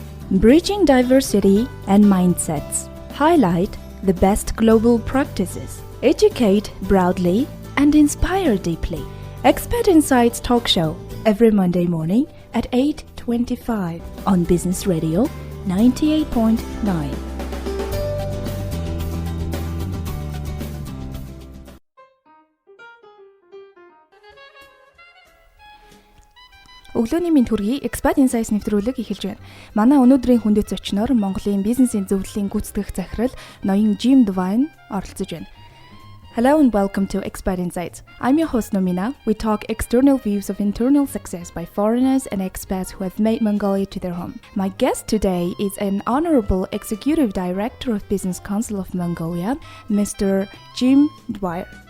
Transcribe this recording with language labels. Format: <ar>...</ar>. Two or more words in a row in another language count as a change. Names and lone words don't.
<en>Bridging diversity and mindsets. Highlight the best global practices. Educate broadly and inspire deeply. Expat Insights talk show every Monday morning at 8:25 on Business Radio 98.9.</en> <mn>Өглөөний мэнд хүргэе. Expats Insights нэвтрүүлэг эхэлж байна. Манай өнөөдрийн хүндэт зочноор Монголын бизнесийн зөвлөлийн гүйцэтгэх захирал ноён Jim Dwyer оролцож байна.</mn> <en>Hello and welcome to Expats Insights. I'm your host Nomina. We talk external views of internal success by foreigners and expats who have made Mongolia to their home. My guest today is an Honorable Executive Director of Business Council of Mongolia, Mr.Jim Dwyer.</en>